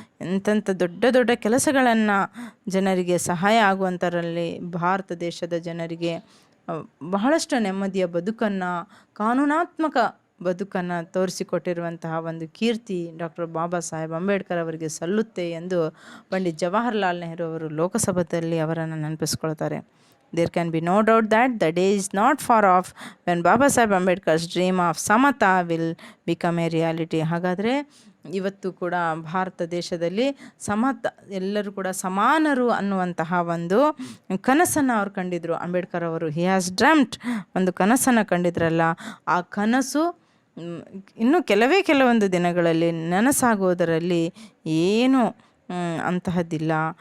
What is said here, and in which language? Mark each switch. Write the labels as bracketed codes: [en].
[kn] ಎಂತೆಂಥ ದೊಡ್ಡ ದೊಡ್ಡ ಕೆಲಸಗಳನ್ನು ಜನರಿಗೆ ಸಹಾಯ ಆಗುವಂಥರಲ್ಲಿ ಭಾರತ ದೇಶದ ಜನರಿಗೆ ಬಹಳಷ್ಟು ನೆಮ್ಮದಿಯ ಬದುಕನ್ನು, ಕಾನೂನಾತ್ಮಕ ಬದುಕನ್ನು ತೋರಿಸಿಕೊಟ್ಟಿರುವಂತಹ ಒಂದು ಕೀರ್ತಿ ಡಾಕ್ಟರ್ ಬಾಬಾ ಸಾಹೇಬ್ ಅಂಬೇಡ್ಕರ್ ಅವರಿಗೆ ಸಲ್ಲುತ್ತೆ ಎಂದು ಪಂಡಿತ್ ಜವಾಹರ್ಲಾಲ್ ನೆಹರು ಅವರು ಲೋಕಸಭೆಯಲ್ಲಿ ಅವರನ್ನು ನೆನಪಿಸ್ಕೊಳ್ತಾರೆ. [en] There can be no doubt that the day is not far off when Baba Saheb Ambedkar's dream of Samata will become a reality. [kn] ಹಾಗಾದರೆ ಇವತ್ತು ಕೂಡ ಭಾರತ ದೇಶದಲ್ಲಿ ಎಲ್ಲರೂ ಕೂಡ ಸಮಾನರು ಅನ್ನುವಂತಹ ಒಂದು ಕನಸನ್ನು ಅವ್ರು ಕಂಡಿದ್ರು. ಅಂಬೇಡ್ಕರ್ ಅವರು [en] he has dreamt, [kn] ಒಂದು ಕನಸನ್ನು ಕಂಡಿದ್ರಲ್ಲ, ಆ ಕನಸು ಇನ್ನೂ ಕೆಲವೊಂದು ದಿನಗಳಲ್ಲಿ ನನಸಾಗೋದರಲ್ಲಿ ಏನು ಅಂತಹದ್ದಿಲ್ಲ.